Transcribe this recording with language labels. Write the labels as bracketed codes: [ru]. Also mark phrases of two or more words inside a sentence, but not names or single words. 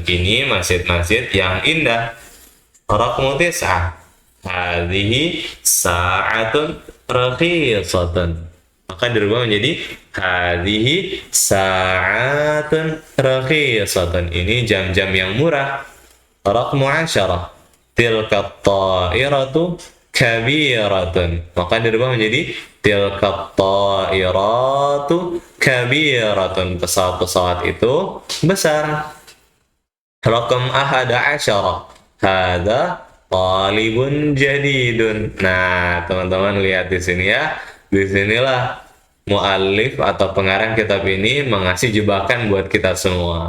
[id] Ini masjid-masjid yang indah. [ar] رقم تسعة، هذه ساعة رخيصة. [id] Maka dirubah menjadi [ar] هذه ساعة رخيصة. [id] Ini jam-jam yang murah. [ar] رقم عشرة، تلك طائرة كبيرة. [id] Maka dirubah menjadi [ar] تلك طائرة كبيرة. [id] Pesawat-pesawat itu besar. [ar] رقم أحد عشر، هذا طالب جديد. [id] Nah, teman-teman lihat di sini ya. Di sinilah muallif atau pengarang kitab ini mengasih jebakan buat kita semua.